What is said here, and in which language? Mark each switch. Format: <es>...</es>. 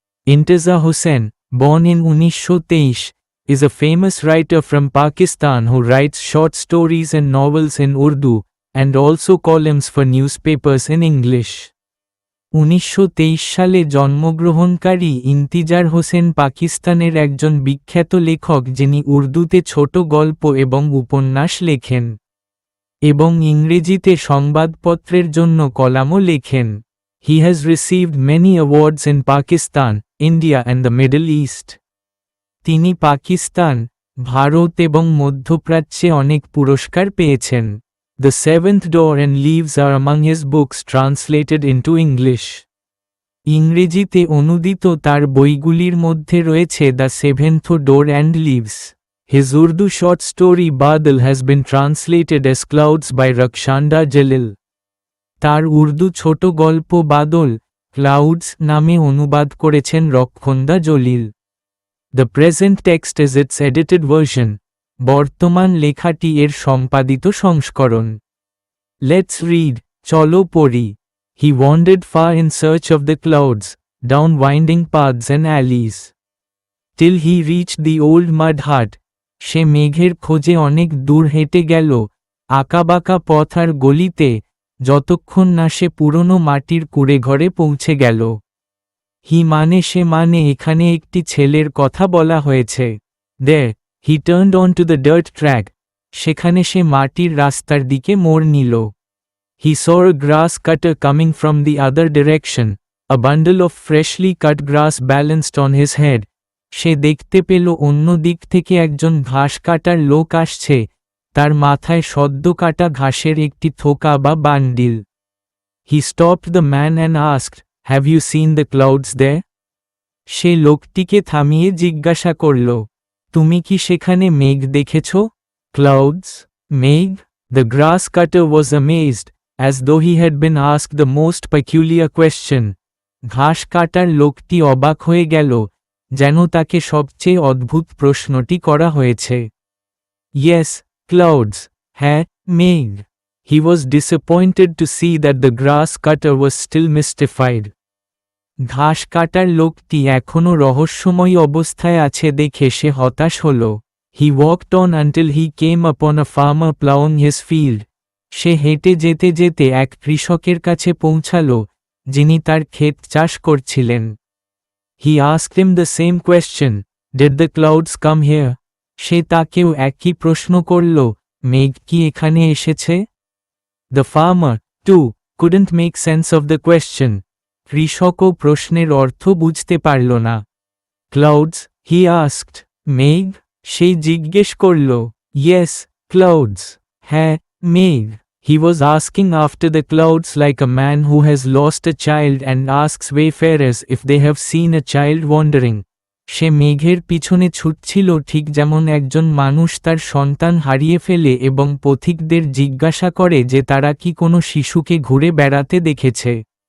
<en>Intizar Hussain, born in 1923, is a famous writer from Pakistan who writes short stories and novels in Urdu and also columns for newspapers in English.</en> <bn>1923 সালে জন্মগ্রহণকারী ইন্তিজার হোসেন পাকিস্তানের একজন বিখ্যাত লেখক যিনি উর্দুতে ছোট গল্প এবং উপন্যাস লেখেন এবং ইংরেজিতে সংবাদপত্রের জন্য কলামও লেখেন।</bn> <en>He has received many awards in Pakistan, India and the Middle East.</en> <bn>তিনি পাকিস্তান, ভারত এবং মধ্যপ্রাচ্যে অনেক পুরস্কার পেয়েছেন।</bn> <en>The Seventh Door and Leaves are among his books translated into English.</en> <bn>ইংরেজিতে অনুদিত তার বইগুলির মধ্যে রয়েছে the seventh door and leaves.</bn> <en>His Urdu short story Badal has been translated as Clouds by Rakshanda Jalil.</en> <bn>তার উর্দু ছোট গল্প বাদল, ক্লাউডস নামে অনুবাদ করেছেন রক্ষন্দা Jalil.</bn> <en>The present text is its edited version.</en> <bn>বর্তমান লেখাটি এর সম্পাদিত সংস্করণ।</bn> <en>Let's read,</en> <bn>চলো পড়ি।</bn> <en>He wandered far in search of the clouds, down winding paths and alleys, till he reached the old mud hut.</en> <bn>সে মেঘের খোঁজে অনেক দূর হেঁটে গেল, আঁকাবাঁকা পথ আর গলিতে, যতক্ষণ না সে পুরনো মাটির কুঁড়েঘরে পৌঁছে গেল। হি মানে সে মানে এখানে একটি ছেলের কথা বলা হয়েছে।</bn> <en>There, he turned on to the dirt track.</en> <bn>সেখানে সে মাটির রাস্তার দিকে মোড় নিল।</bn> <en>He saw a grass cutter coming from the other direction, a bundle of freshly cut grass balanced on his head.</en> <bn>সে দেখতে পেল অন্য দিক থেকে একজন ঘাস কাটার লোক আসছে, তার মাথায় সদ্য কাটা ঘাসের একটি থোকা বা bundle.</bn> <en>He stopped the man and asked, "Have you seen the clouds there?"</en> <bn>সে লোকটিকে থামিয়ে জিজ্ঞাসা করল, তুমি কি সেখানে মেঘ দেখেছ?</bn> <en>Clouds?</en> <bn>মেঘ?</bn> <en>The grass cutter was amazed, as though he had been asked the most peculiar question.</en> <bn>ঘাস কাটার লোকটি অবাক হয়ে গেল, যেন তাকে সবচেয়ে অদ্ভুত প্রশ্নটি করা হয়েছে।</bn> <en>Yes, clouds.</en> <bn>হ্যাঁ, মেঘ।</bn> <en>He was disappointed to see that the grass cutter was still mystified.</en> <bn>ঘাস কাটার লোকটি এখনও রহস্যময়ী অবস্থায় আছে দেখে সে হতাশ হল।</bn> <en>He walked on until he came upon a farmer plowing his field.</en> <bn>সে হেঁটে যেতে যেতে এক কৃষকের কাছে পৌঁছাল, যিনি তার ক্ষেত চাষ করছিলেন।</bn> <en>He asked him the same question, "Did the clouds come here?"</en> <bn>সে তাকেও একই প্রশ্ন করল, মেঘ কি এখানে এসেছে?</bn> <en>The farmer, too, couldn't make sense of the question.</en> <bn>কৃষকও প্রশ্নের অর্থ বুঝতে পারল না।</bn> <en>Clouds, he asked.</en> <bn>মেঘ? সে জিজ্ঞেস করল।</bn> <en>Yes, clouds.</en> <bn>হ্যাঁ, মেঘ।</bn> <en>He was asking after the clouds like a man who has lost a child and asks wayfarers if they have seen a child wandering.</en> <bn>সে মেঘের পিছনে ছুটছিল ঠিক যেমন একজন মানুষ তার সন্তান হারিয়ে ফেলে এবং পথিকদের জিজ্ঞাসা করে যে তারা কি কোনো শিশুকে ঘুরে বেড়াতে দেখেছে।</bn>